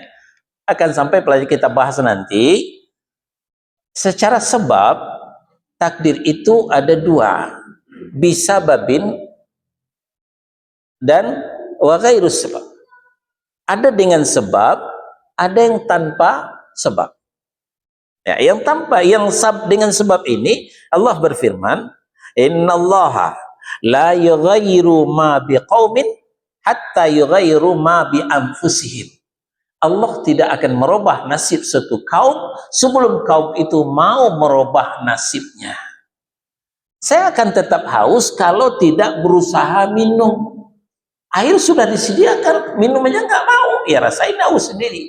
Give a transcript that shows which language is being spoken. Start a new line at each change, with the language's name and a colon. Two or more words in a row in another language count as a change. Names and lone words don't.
Indonesian: Akan sampai pelajaran kita bahas nanti. Secara sebab takdir itu ada dua, bisa babin dan
Arabic: وغير
Indonesian: sebab. Ada dengan sebab, ada yang tanpa sebab. Ya, yang dengan sebab ini Allah berfirman,
Arabic: "إن الله لا يغير ما بقوم حتى يغيروا ما بأنفسهم."
Indonesian: Allah tidak akan merubah nasib suatu kaum sebelum kaum itu mau merubah nasibnya. Saya akan tetap haus kalau tidak berusaha minum. Air sudah disediakan, minumnya nggak mau, ya rasain haus sendiri.